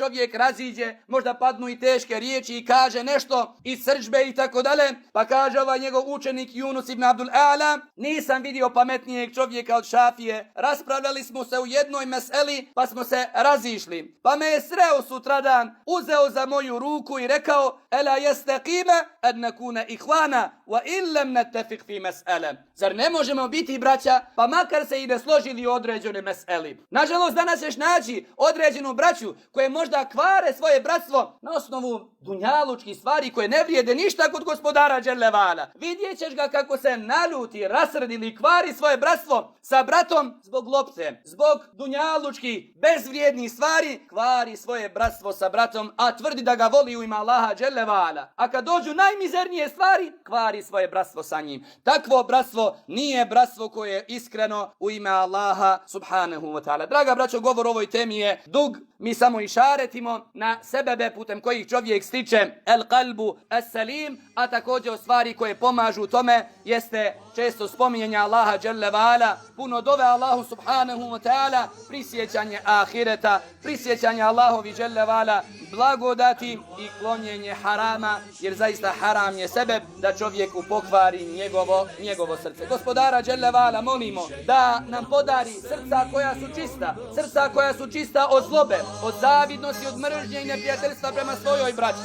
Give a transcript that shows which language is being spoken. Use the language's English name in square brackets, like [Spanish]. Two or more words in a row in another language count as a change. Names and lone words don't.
[Bosnian] čovjek raziđe, možda padnu i teške riječi i kaže nešto iz srdžbe i tako dalje, pa kaže ovaj njegov učenik Yunus ibn Abdul A'la: nisam vidio pametnijeg čovjeka od Šafije, raspravljali smo se u jednoj meseli pa smo se razišli, pa me je sreo sutradan, uzeo za moju ruku i rekao: [Arabic] ألا يستقيم أن نكون إخوانا وإن لم نتفق في مسألة. [Bosnian] Zar ne možemo biti braća pa makar se i ne složili u određenoj meseli? Nažalost danas ćeš naći određenu braću koje možda kvare svoje bratstvo na osnovu dunjalučkih stvari koje ne vrijede ništa kod gospodara [Arabic] جل وعلا. [Bosnian] Vidjet ćeš ga kako se naljuti, rasrdi ili kvari svoje bratstvo sa bratom zbog lopte, zbog dunjalučkih bezvrijednih stvari, kvari svoje bratstvo sa bratom, a tvrdi da ga voli u ime Allaha [Arabic] جل وعلا. [Bosnian] A kad dođu najmizernije stvari, kvari svoje bratstvo sa njim. Takvo bratstvo nije bratstvo koje je iskreno u ime Allaha [Arabic] سبحانه وتعالى. [Bosnian] Draga braćo, govor o ovoj temi je dug, mi samo išaretimo na sebebe putem kojih čovjek stiče [Arabic] القلب السليم, [Bosnian] a također o stvari koje pomažu tome jeste često spominjanje Allaha [Arabic] جل وعلا, [Bosnian] puno dove Allahu [Arabic] سبحانه وتعالى, [Bosnian] prisjećanje ahireta, prisjećanje Allahovi [Arabic] جل وعلا [Bosnian] blagodati i klonjenje harama, jer zaista haram je sebeb da čovjeku pokvari njegovo srce. Gospodara [Arabic] جل وعلا [Bosnian] molimo da nam podari srca koja su čista od zlobe, od zavidnosti, od mržnje i neprijateljstva prema svojoj braći.